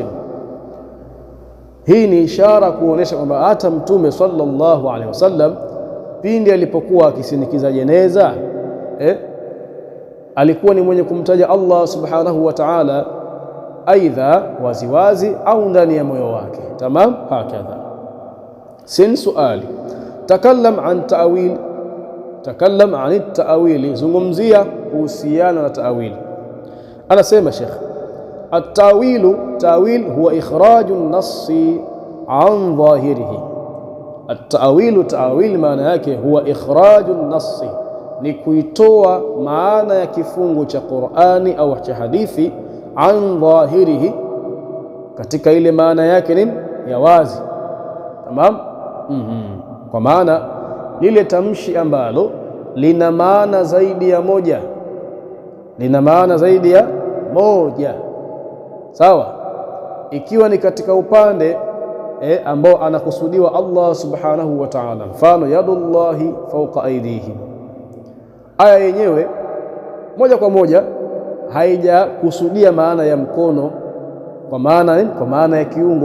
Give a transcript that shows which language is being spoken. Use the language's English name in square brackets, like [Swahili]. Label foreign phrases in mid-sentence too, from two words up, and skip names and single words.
[Swahili] Hii ni ishara kuonesha kwamba hata mtume [Arabic] صلى الله عليه وسلم [Swahili] pindi alipokuwa akisindikiza jeneza alikuwa ni mwenye kumtaja Allah [Arabic] سبحانه وتعالى, [Swahili] aidha waziwazi au ndani ya moyo wake. [Arabic] تمام هكذا س سؤال, تكلم عن تأويل تكلم عن تأويل, [Swahili] zungumzia kuhusiana na ta'wili. Anasema Sheikh, [Arabic] التأويل تأويل هو إخراج النص عن ظاهره. التأويل تأويل [Swahili] maana yake [Arabic] هو إخراج النص, [Swahili] ni kuitoa maana ya kifungu cha Qur'ani au cha hadithi, [Arabic] عن ظاهره, [Swahili] katika ile maana yake ni ya wazi. Tamam. Kwa maana lile tamshi ambalo lina maana zaidi ya moja, lina maana zaidi ya moja, sawa, ikiwa ni katika upande ambao anakusudiwa Allah [Arabic] سبحانه وتعالى, [Swahili] mfano [Arabic] يد الله فوق أيديهم, [Swahili] aya yenyewe moja kwa moja haijakusudia maana ya mkono, kwa maana ya kiungo.